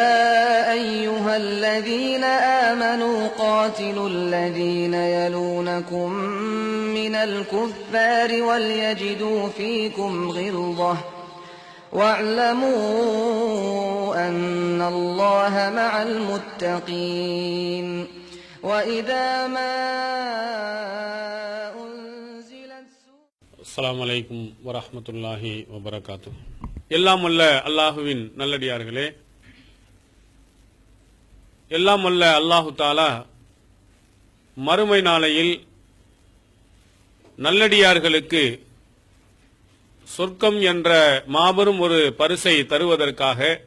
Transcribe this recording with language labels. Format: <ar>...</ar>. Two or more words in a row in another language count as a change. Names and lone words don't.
<ar>أيها الذين آمنوا قاتلوا الذين يلونكم من الكفار وليجدوا فيكم غلظة واعلموا أن الله مع المتقين وإذا ما أنزلت السلام عليكم ورحمة الله وبركاته.</ar> <ta>எல்லாம் வல்ல அல்லாஹுவின் நல்லடியார்களே, எல்லாம் வல்ல</ta> <ar>الله تعالى</ar> <ta>மறுமை நாளையில் நல்லடியார்களுக்கு சொர்க்கம் என்ற மாபெரும் ஒரு பரிசை தருவதற்காக</ta>